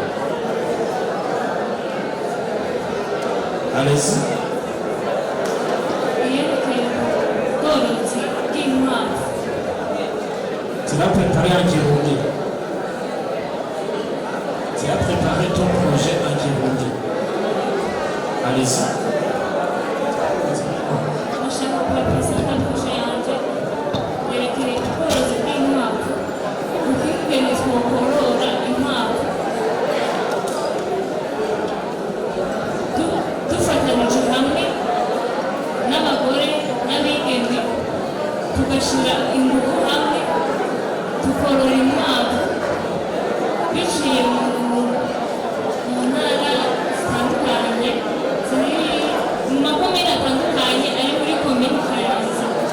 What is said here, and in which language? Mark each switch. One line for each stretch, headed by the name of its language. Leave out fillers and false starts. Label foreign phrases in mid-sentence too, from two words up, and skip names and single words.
French: Allez-y. Tu vas préparer un Kirundi. Tu as préparé ton projet en Kirundi. Allez-y.
Rundi: Nashaka kubapresenta projet yanjye yerekeye ubworozi bw'inkwavu, ukungene twokorora inkwavu dufatanyije hamwe n'abagore n'abigeme, tugashyira ingufu hamwe tukorora inkwavu biciye mu ntara zitandukanye ziri mu makomine atandukanye ari muri komini Kayanza.